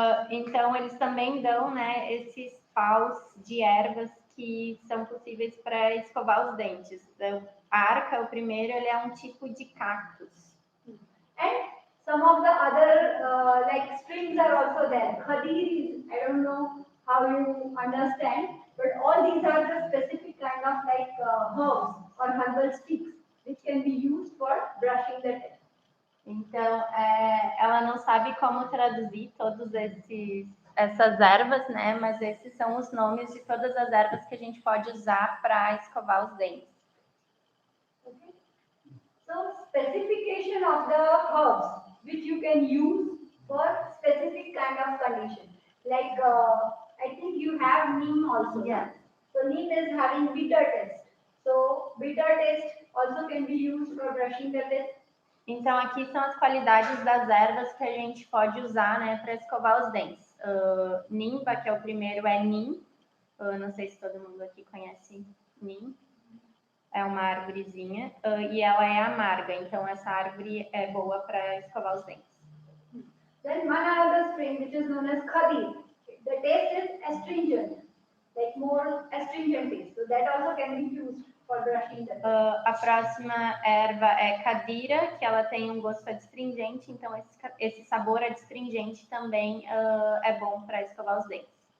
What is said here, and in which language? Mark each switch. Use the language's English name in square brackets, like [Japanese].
[Portuguese] Então, eles também dão, né, esses paus de ervas que são possíveis para escovar os dentes. Então, a arca, o primeiro, ele é um tipo de cactus. [English] And some of the other like springs are also there. Khadir is, I don't know how you understand, but all these are the specific kind of like herbs or herbal sticks which can be used for brushing the teeth. [Portuguese] Então, ela não sabe como traduzir todas essas ervas, né? Mas esses são os nomes de todas as ervas que a gente pode usar para escovar os dentes. [English] Okay. So, specification of the herbs which you can use for specific kind of condition. Like, I think you have neem also. Yeah. So, neem is having bitter taste. So, bitter taste also can be used for brushing the teeth. [Portuguese] Então, aqui são as qualidades das ervas que a gente pode usar, né, para escovar os dentes. Nimba, que é o primeiro, é nim. Não sei se todo mundo aqui conhece nim. É uma árvorezinha e ela é amarga, então essa árvore é boa para escovar os dentes. [English] Then one other spring which is known as khadir. The taste is astringent, like more astringent taste. So that also can be used for brushing the teeth. [Portuguese] A próxima erva é cadira, que ela tem um gosto adstringente, então esse sabor adstringente também é bom para escovar os dentes.